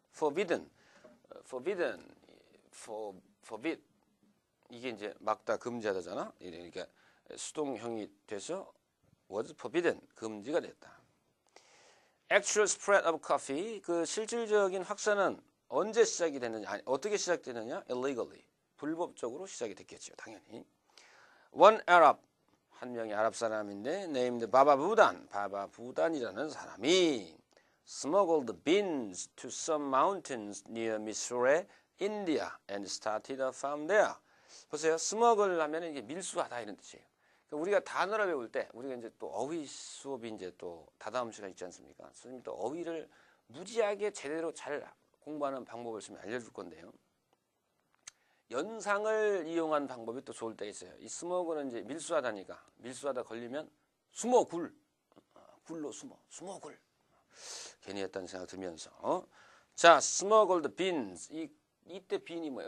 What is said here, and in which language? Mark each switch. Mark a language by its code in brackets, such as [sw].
[ko] forbid, 이게 이제 막다, 금지하다잖아. 그러니까 수동형이 돼서 was forbidden, 금지가 됐다. actual spread of coffee, 그 실질적인 확산은 언제 시작이 됐느냐, 아니, 어떻게 시작되느냐? illegally, 불법적으로 시작이 됐겠죠, 당연히. [en] one Arab, [ko] 한 명의 아랍 사람인데 named [en] 바바부단이라는 사람이 smuggled beans to some mountains near Mysore, India and started a farm there. [ko] 보세요, [en] smuggle 하면 [ko] 이게 밀수하다 이런 뜻이에요. 우리가 단어를 배울 때 우리가 이제 또 어휘 수업이 이제 또 다다음 시간 있지 않습니까? 선생님이 또 어휘를 무지하게 제대로 잘 공부하는 방법을 좀 알려줄 건데요. 연상을 이용한 방법이 또 좋을 때가 있어요. 이 스모그는 이제 밀수하다니까 밀수하다 걸리면 숨어굴 굴로 숨어굴 괜히 했다는 생각 들면서 자 smuggled beans 이때 빈이 뭐예요?